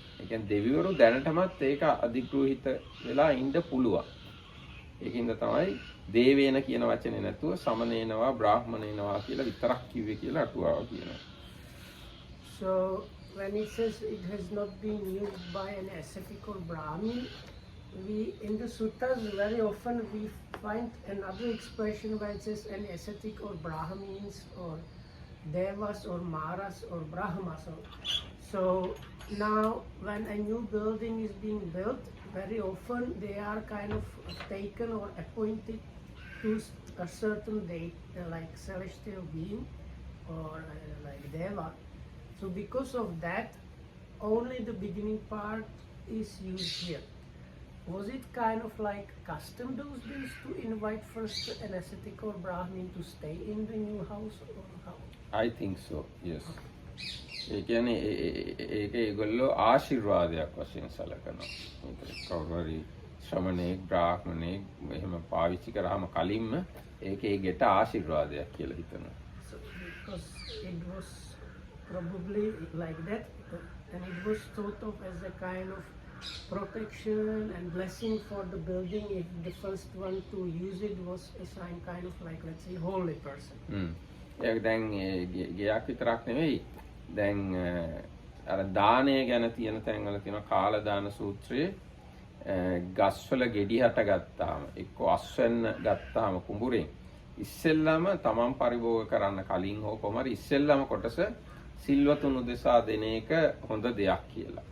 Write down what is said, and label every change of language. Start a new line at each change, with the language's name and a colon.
Sinhala: ඒ කියන්නේ දෙවිවරු දැනටමත් ඒක අධිග්‍රහිත වෙලා ඉන්න පුළුවන්. ඒකින්ද තමයි දේවේන කියන වචනේ නැතුව සමනේනවා බ්‍රාහ්මණේනවා කියලා විතරක් කිව්වේ කියලා අටුවාව කියනවා.
English: So when it says it has not been used by an ascetic or Brahmin, we in the suttas very often we find another expression where it says an ascetic or Brahmins or Devas or Maras or Brahmas. So now when a new building is being built, very often they are kind of taken or appointed to a certain date, like celestial being or like Deva. So because of that, only the beginning part is used here. was it kind of like custom those days to invite first an ascetic or Brahmin to stay in the new house or how? I think so, yes.
Sinhala: ඒ කියන්නේ ඒක ඒගොල්ලෝ ආශිර්වාදයක් වශයෙන් සැලකනවා. ඒක කවුරු හරි ශ්‍රමණේක් බ්‍රාහ්මණේක් එහෙම පාවිච්චි කරාම කලින්ම ඒකේ ගෙට ආශිර්වාදයක් කියලා හිතනවා.
English: So because it was probably like that, and it was thought of as a kind of protection and blessing for the building if the first one to use it was a sign kind of like, let's say, holy person.
Sinhala: ඒක දැන් ගයක් විතරක් නෙවෙයි. දැන් අර දානය ගැන තියෙන තැන්වල තියෙන කාල දාන සූත්‍රයේ ගස්වල ගෙඩි හට ගත්තාම එක්ක අස්වැන්න ගත්තාම කුඹුරෙන් ඉස්සෙල්ලාම තමන් පරිභෝග කරන්න කලින් හෝ කොහමරි ඉස්සෙල්ලාම කොටස සිල්වතුන් උදෙසා දෙන එක හොඳ දෙයක් කියලා.